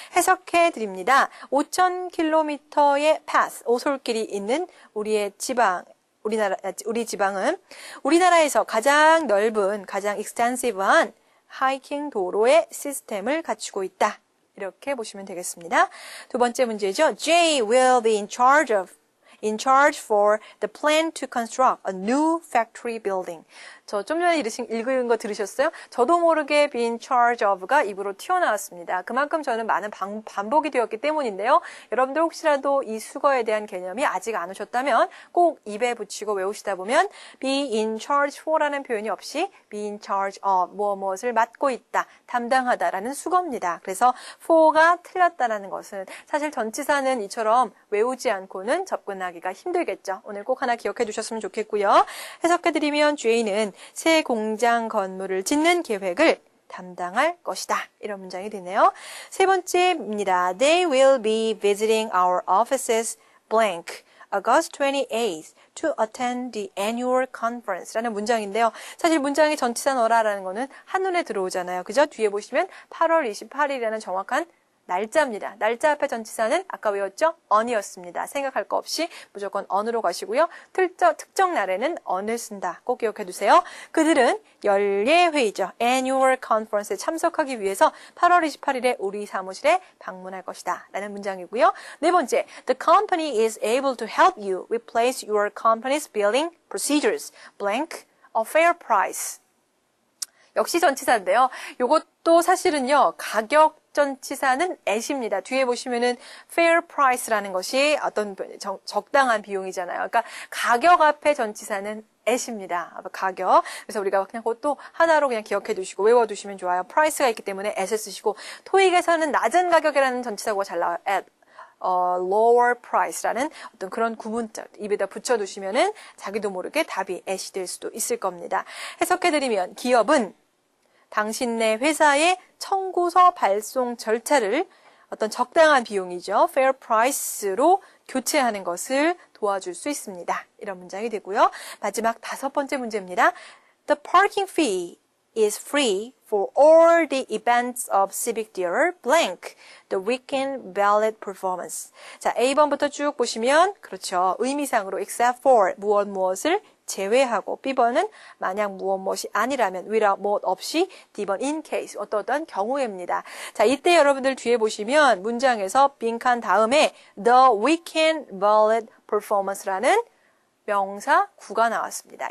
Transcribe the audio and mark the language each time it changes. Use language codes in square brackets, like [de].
[ko] 해석해 드립니다. 5,000km의 path, 오솔길이 있는 우리의 지방, 우리 지방은 우리나라에서 가장 넓은, 가장 extensive한 하이킹 도로의 시스템을 갖추고 있다. 이렇게 보시면 되겠습니다. 두 번째 문제죠. [en] Jay will be in charge for the plan to construct a new factory building. [ko] 저 좀 전에 읽은 거 들으셨어요? 저도 모르게 be in charge of가 입으로 튀어나왔습니다. 그만큼 저는 많은 반복이 되었기 때문인데요. 여러분들 혹시라도 이 수거에 대한 개념이 아직 안 오셨다면 꼭 입에 붙이고 외우시다 보면 be in charge for라는 표현이 없이 be in charge of 무엇을 맡고 있다, 담당하다라는 수거입니다. 그래서 for가 틀렸다라는 것은 사실 전치사는 이처럼 외우지 않고는 접근하기가 힘들겠죠. 오늘 꼭 하나 기억해 두셨으면 좋겠고요. 해석해드리면 J는 새 공장 건물을 짓는 계획을 담당할 것이다. 이런 문장이 되네요. 세 번째입니다. [en] They will be visiting our offices blank August 28th to attend the annual conference [ko] 라는 문장인데요. 사실 문장의 전치사 넣어라라는 거는 한눈에 들어오잖아요. 그죠? 뒤에 보시면 8월 28일이라는 정확한 날짜입니다. 날짜 앞에 전치사는 아까 외웠죠? on이었습니다. 생각할 거 없이 무조건 on으로 가시고요. 특정 날에는 on을 쓴다. 꼭 기억해 두세요. 그들은 연례회의죠. annual conference에 참석하기 위해서 8월 28일에 우리 사무실에 방문할 것이다. 라는 문장이고요. [en] 네 번째, the company is able to help you replace your company's billing procedures. blank, a fair price. [ko] 역시 전치사인데요. 요것도 사실은요, 가격 전치사는 at입니다. 뒤에 보시면은 fair price라는 것이 어떤 적당한 비용이잖아요. 그러니까 가격 앞에 전치사는 at입니다. 가격. 그래서 우리가 그냥 그것도 하나로 그냥 기억해 두시고 외워 두시면 좋아요. price가 있기 때문에 at을 쓰시고 토익에서는 낮은 가격이라는 전치사가 잘 나와요. at. lower price라는 어떤 그런 구문자 입에다 붙여두시면은 자기도 모르게 답이 at이 될 수도 있을 겁니다. 해석해드리면 기업은 당신네 회사의 청구서 발송 절차를 어떤 적당한 비용이죠. fair price로 교체하는 것을 도와줄 수 있습니다. 이런 문장이 되고요. 마지막 다섯 번째 문제입니다. [en] The parking fee is free for all the events of civic theater blank the weekend ballet performance. [ko] 자, A번부터 쭉 보시면 그렇죠. 의미상으로 [en] except for 무엇을 [ko] 제외하고, B번은 만약 무엇이 아니라면, without 무엇 없이, D번 in case 어떤 경우에입니다. 자, 이때 여러분들 뒤에 보시면 문장에서 빈칸 다음에 the weekend ballet performance라는 명사 구가 나왔습니다.